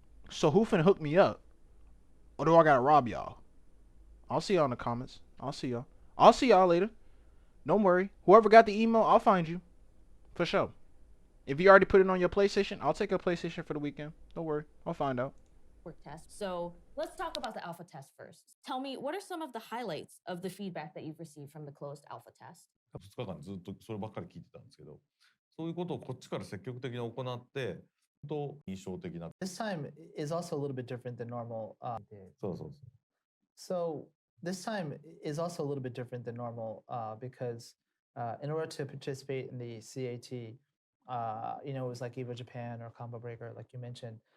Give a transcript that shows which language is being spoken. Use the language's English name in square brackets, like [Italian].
[English] So who finna hook me up? Or do I gotta rob y'all? I'll see y'all in the comments. I'll see y'all. I'll see y'all later. Don't worry. Whoever got the email, I'll find you. For sure. If you already put it on your PlayStation, I'll take a PlayStation for the weekend. Don't worry. I'll find out. Test. So let's talk about the alpha test first. Tell me, what are some of the highlights of the feedback that you've received from the closed alpha test? [Japanese] 2日間ずっとそればっかり聞いてたんですけど、そういうことをこっちから積極的に行って、本当印象的な。 [English] This time is also a little bit different than normal. [Japanese] そうそうそう。 [English] So this time is also a little bit different than normal because in order to participate in the CAT, it was like EVO Japan or Combo Breaker, like you mentioned.